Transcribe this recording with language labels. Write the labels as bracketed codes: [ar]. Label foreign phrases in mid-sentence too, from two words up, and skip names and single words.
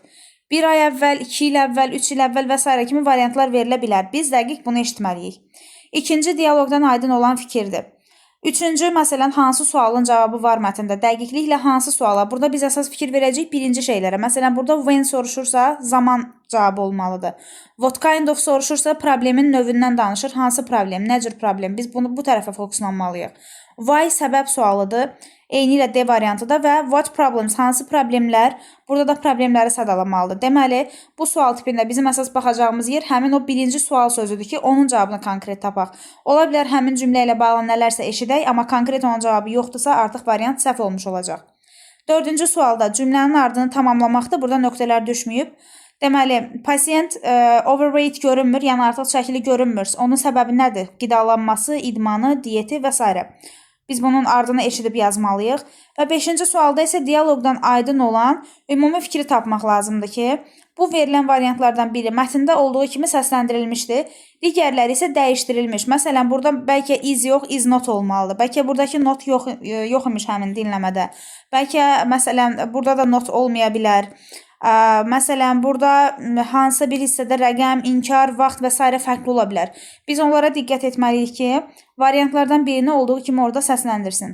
[az] 1 ay əvvəl, 2 il əvvəl, 3 il əvvəl və s. kimi variantlar verilə bilər. Biz dəqiq bunu eşitməliyik. İkinci dialoqdan aydın olan fikirdir. Üçüncü, məsələn, hansı sualın cavabı var mətndə? Dəqiqliklə hansı suala? Burada biz əsas fikir verəcəyik birinci şeylərə. Məsələn, burada when soruşursa, zaman cavabı olmalıdır. [en] What kind of [az] soruşursa, problemin növündən danışır. Hansı problem, nə cür problem? Biz bunu bu tərəfə fokuslanmalıyıq. Why səbəb sualıdır. Eyni ilə D variantıda və [en] what problems, [az] hansı problemlər, burada da problemləri sadalamalıdır. Deməli, bu sual tipində bizim əsas baxacağımız yer həmin o birinci sual sözüdür ki, onun cavabını konkret tapaq. Ola bilər həmin cümlə ilə bağlı nələrsə eşidək, amma konkret onun cavabı yoxdursa, artıq variant səhv olmuş olacaq. Dördüncü sualda cümlənin ardını tamamlamaqda burada nöqtələr düşməyib. Deməli, pasiyent overweight görünmür, yəni artıq şəkili görünmür. Onun səbəbi nədir? Qidalanması, idmanı, diyeti və s. Biz bunun ardını eşidib yazmalıyıq. Və 5-ci sualda isə dialoqdan aydın olan ümumi fikri tapmaq lazımdır ki, bu verilən variantlardan biri mətndə olduğu kimi səsləndirilmişdir. Digərləri isə dəyişdirilmiş. Məsələn, burada bəlkə is yox, [en] is not [az] olmalıdır. Bəlkə buradakı not yox imiş həmin dinləmədə. Bəlkə, məsələn, burada da not olmaya bilər. Məsələn, burada hansısa bir hissədə rəqəm, inkar, vaxt və s. fərqli ola bilər. Biz onlara diqqət etməliyik ki, variantlardan birini olduğu kimi orada səsləndirsin.